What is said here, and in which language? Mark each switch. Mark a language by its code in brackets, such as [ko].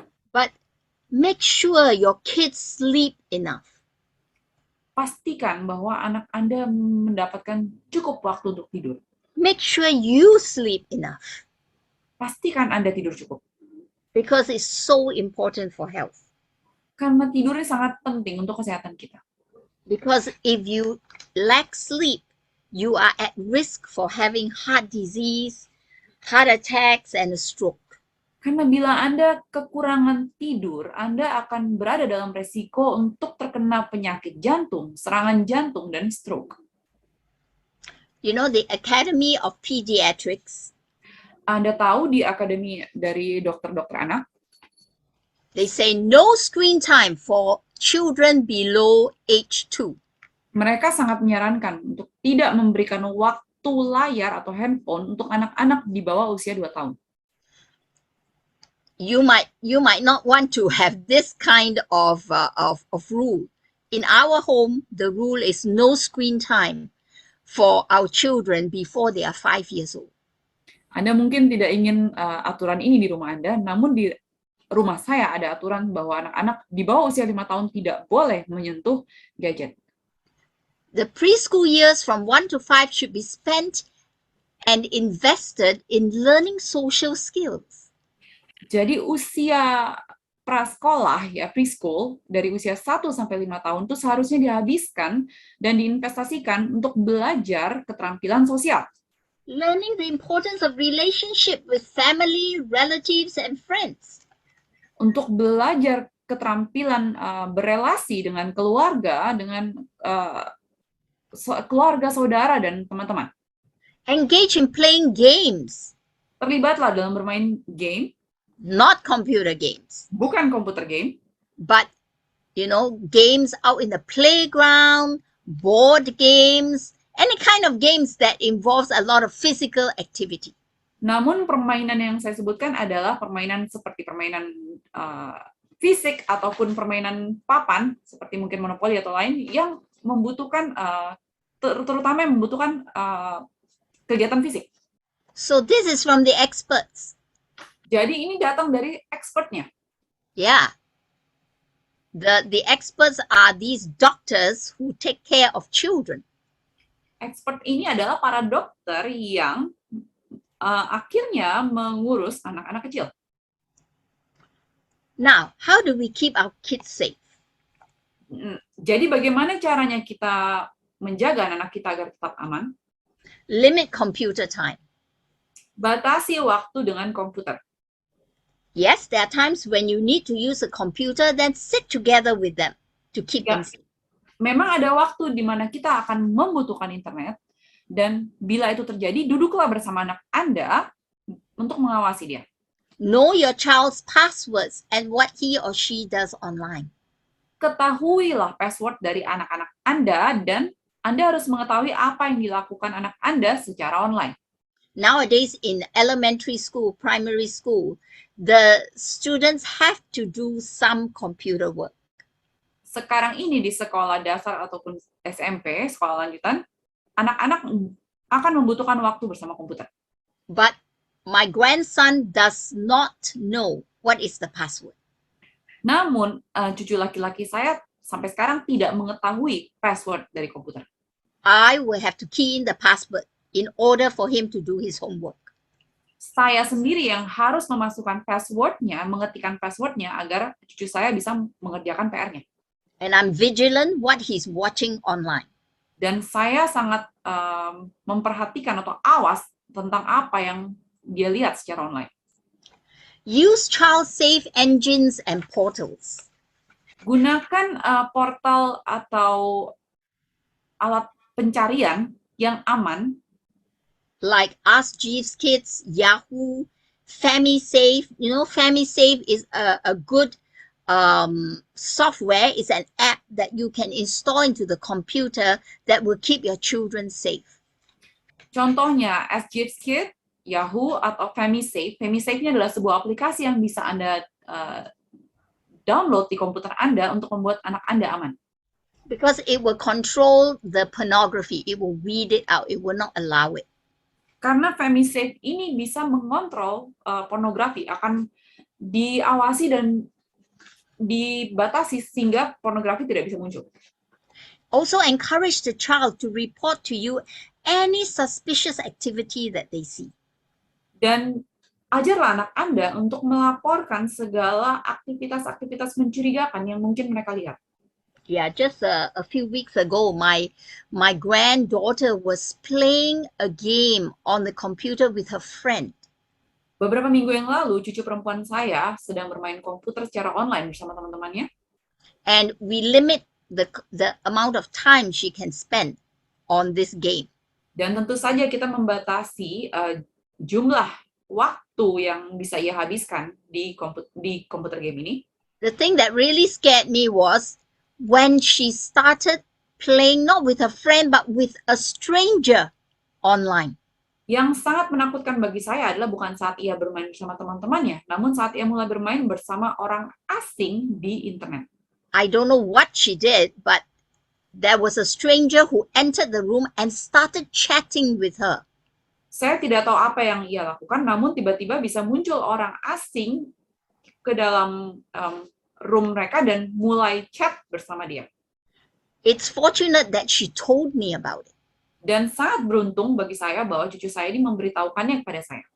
[en] But make sure your kids sleep enough. [id] Pastikan bahwa anak Anda mendapatkan cukup waktu untuk tidur. [en] Make sure you sleep enough. [id] Pastikan Anda tidur cukup. [en] Because it's so important for health. [id] Karena tidurnya sangat penting untuk kesehatan kita. [en] Because if you lack sleep, you are at risk for having heart disease, heart attacks, and a stroke. [id] Karena bila Anda kekurangan tidur, Anda akan berada dalam resiko untuk terkena penyakit jantung, serangan jantung, dan stroke. [en] You know, the Academy of Pediatrics, [id] Anda tahu di Akademi dari dokter-dokter anak, [en] they say no screen time for children below age 2. [id] Mereka sangat menyarankan untuk tidak memberikan waktu layar atau handphone untuk anak-anak di bawah usia 2 tahun. [en] you might not want to have this kind of rule. In our home, the rule is no screen time for our children before they are 5 years old. [id] Anda mungkin tidak ingin aturan ini di rumah Anda, namun di rumah saya ada aturan bahwa anak-anak di bawah usia 5 tahun tidak boleh menyentuh gadget. [en] The preschool years from 1 to 5 should be spent and invested in learning social skills. [id] Jadi usia prasekolah ya preschool dari usia 1 sampai 5 tahun itu seharusnya dihabiskan dan diinvestasikan untuk belajar keterampilan sosial. [en] Learning the importance of relationship with family, relatives, and friends. [id] Untuk belajar keterampilan berelasi dengan keluarga, dengan keluarga saudara dan teman-teman. [en] Engage in playing games. [id] Terlibatlah dalam bermain game. [en] Not computer games. [id] Bukan komputer game. [en] But, games out in the playground, board games, any kind of games that involves a lot of physical activity. [id] Namun permainan yang saya sebutkan adalah permainan seperti permainan fisik ataupun permainan papan, seperti mungkin monopoli atau lain, yang membutuhkan, terutama yang membutuhkan kegiatan fisik. [en] So this is from the experts. [id] Jadi ini datang dari expertnya. [en] Yeah. The experts are these doctors who take care of children. [id] Expert ini adalah para dokter yang akhirnya mengurus anak-anak kecil. [en] Now, how do we keep our kids safe? [id] Jadi bagaimana caranya kita menjaga anak kita agar tetap aman? [en] Limit computer time. [id] Batasi waktu dengan komputer. [en] Yes, there are times when you need to use a computer, then sit together with them to keep them safe. [id] Memang ada waktu di mana kita akan membutuhkan internet, dan bila itu terjadi, duduklah bersama anak Anda untuk mengawasi dia. [en] Know your child's passwords and what he or she does online. [id] Ketahuilah password dari anak-anak Anda, dan Anda harus mengetahui apa yang dilakukan anak Anda secara online. [en] Nowadays, in elementary school, primary school, the students have to do some computer work. [id] Sekarang ini di sekolah dasar ataupun SMP, sekolah lanjutan, anak-anak akan membutuhkan waktu bersama komputer. [en] But my grandson does not know what is the password. [id] Namun, cucu laki-laki saya sampai sekarang tidak mengetahui password dari komputer. [en] I will have to key in the password in order for him to do his homework. [id] Saya sendiri yang harus memasukkan passwordnya, mengetikkan passwordnya agar cucu saya bisa mengerjakan PR-nya. [en] And I'm vigilant what he's watching online. [id] Dan saya sangat memperhatikan atau awas tentang apa yang dia lihat secara online. [en] Use child-safe engines and portals. [id] Gunakan portal atau alat pencarian yang aman, [en] like Ask Jeeves Kids, Yahoo, FamiSafe. FamiSafe is a good software. It's an app that you can install into the computer that will keep your children safe. [id] Contohnya, Ask Jeeves Kids, Yahoo, atau FamiSafe. FamiSafe-nya adalah sebuah aplikasi yang bisa Anda download di komputer Anda untuk membuat anak Anda aman. [en] Because it will control the pornography. It will weed it out. It will not allow it. [id] Karena FamiSafe ini bisa mengontrol pornografi, akan diawasi dan dibatasi sehingga pornografi tidak bisa muncul. [en] Also encourage the child to report to you any suspicious activity that they see. [id] Dan ajarlah anak Anda untuk melaporkan segala aktivitas-aktivitas mencurigakan yang mungkin mereka lihat. [en] Yeah, just a few weeks ago, my granddaughter was playing a game on the computer with her friend. [id] Beberapa minggu yang lalu, cucu perempuan saya sedang bermain komputer secara online bersama teman-temannya. [en] And we limit the amount of time she can spend on this game. [id] Dan tentu saja kita membatasi jumlah waktu yang bisa ia habiskan di komputer game ini. [en] The thing that really scared me was when she started playing not with her friend but with a stranger online. [id] Yang sangat menakutkan bagi saya adalah bukan saat ia bermain bersama teman-temannya, namun saat ia mulai bermain bersama orang asing di internet. [en] I don't know what she did, but there was a stranger who entered the room and started chatting with her. [id] Saya tidak tahu apa yang ia lakukan, namun tiba-tiba bisa muncul orang asing ke dalam room mereka dan mulai chat bersama dia. [en] It's fortunate that she told me about it, [id] Dan sangat beruntung bagi saya bahwa cucu saya ini memberitahukannya kepada saya.